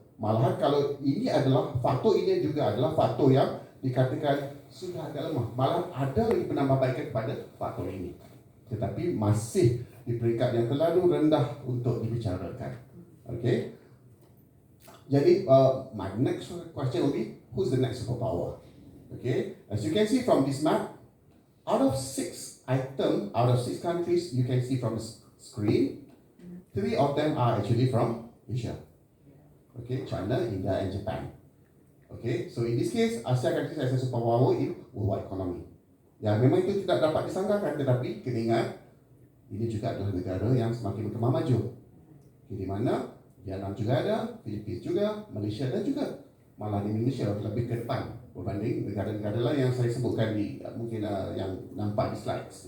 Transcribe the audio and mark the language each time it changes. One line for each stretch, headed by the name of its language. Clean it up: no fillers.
Malay: Malahan kalau ini adalah faktor ini juga adalah faktor yang dikatakan sudah agak lemah. Malah ada lagi penambahbaikan kepada faktor ini. Tetapi masih di peringkat yang terlalu rendah untuk dibicarakan.
English: Okay. Jadi my next question will be, who's the next superpower? Okay. As you can see from this map, out of 6 items, out of 6 countries, you can see from the screen, 3 of them are actually from Asia. Okay, China, India, and Japan. Okay, so in this case, Asia countries has a superpower in worldwide economy.
Malay: Ya, memang itu tidak dapat disangkakan, tetapi kena ingat, ini juga adalah negara yang semakin berkembang maju. Okay, di mana Vietnam juga ada, Filipina juga, Malaysia dan juga malah Indonesia lebih ke depan berbanding negara-negara lain yang saya sebutkan di mungkin yang nampak di slides.